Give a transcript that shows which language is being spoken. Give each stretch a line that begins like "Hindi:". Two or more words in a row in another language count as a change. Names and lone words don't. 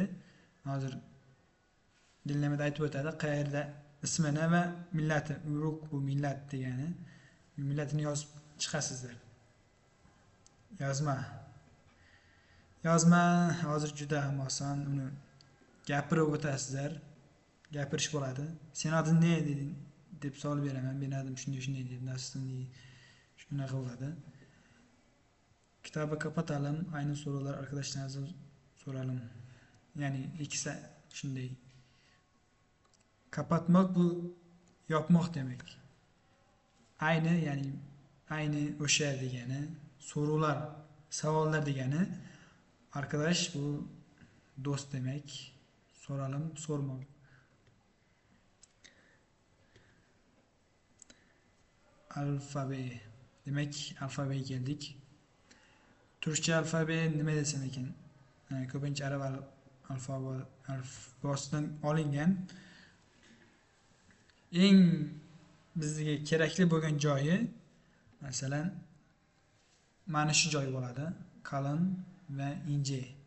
Uzbek: Hozir dinlemada aytib o'tadi, qayerda ismini va millati, urug' bu millat degani. Millatini yozib chiqasizlar. Yozma hozir juda ham oson, uni gapirib o'tasizlar. Gapirish bo'ladi.
Turkish: Sen adın ne
Uzbek: dedin deb savol beraman. Men adım shunday deb, nasılsın shunaqa bo'ladi.
Turkish: Kitabı kapatalım. Aynı sorular arkadaşlarınıza soralım.
Uzbek: Yani ikisi shunday. Kapatmak bu yopmoq demek. Aynı o'sha degani, sorular, savollar degani. Arkadaş bu do'st demek.
Turkish: Soralım, sormak. Alfabe. Demek alfabeye geldik. Türkçe alfabe
Uzbek: nima desam ekan? Ko'pincha arab alfabosidan olingan. Eng bizga kerakli bo'lgan joyi, masalan, mana shu joy bo'ladi. Qalin va ince.